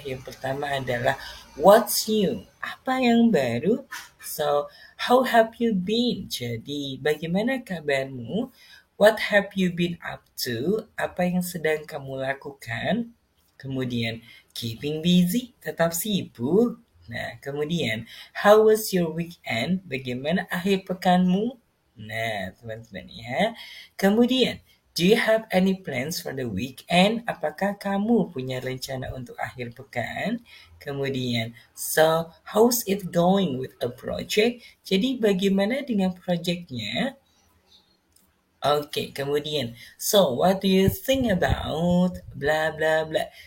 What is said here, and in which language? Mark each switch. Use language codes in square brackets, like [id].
[id] Yang pertama adalah [en] what's new? [id] Apa yang baru? [en] So, how have you been? [id] Jadi, bagaimana kabarmu? [en] What have you been up to? [id] Apa yang sedang kamu lakukan? Kemudian, [en] keeping busy, [id] tetap sibuk. Nah, kemudian, [en] how was your weekend? [id] Bagaimana akhir pekanmu? Nah, teman-teman ya. [en] Kemudian, do you have any plans for the weekend? [id] Apakah kamu punya rencana untuk akhir pekan? [en] Kemudian, so how's it going with a project? [id] Jadi bagaimana dengan projectnya? Oke, kemudian, [en] so what do you think about bla bla bla?